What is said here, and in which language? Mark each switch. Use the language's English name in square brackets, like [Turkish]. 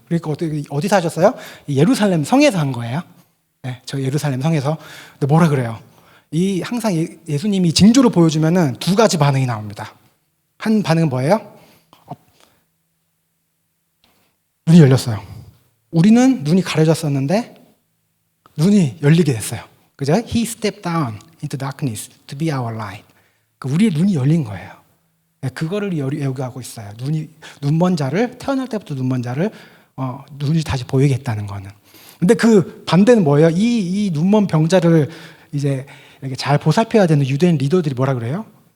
[Korean] 그러니까 어디서 하셨어요? 예루살렘 성에서 한 거예요. 네, 저 예루살렘 성에서. 근데 뭐라 그래요? 항상 예수님이 징조를 보여주면은 2가지 반응이 나옵니다. 한 반응은 뭐예요? 눈이 열렸어요. 우리는 눈이 가려졌었는데 눈이 열리게 됐어요. 그죠? [English] He stepped down into darkness to be our light. [Korean] 우리의 눈이 열린 거예요. 그거를 요구하고 있어요. 눈먼 자를 태어날 때부터 눈먼 자를 눈이 다시 보이게 했다는 거는. 근데 그 반대는 뭐예요? 이 눈먼 병자를 이제 이렇게 잘 보살펴야 되는 유대인 리더들이 뭐라 그래요?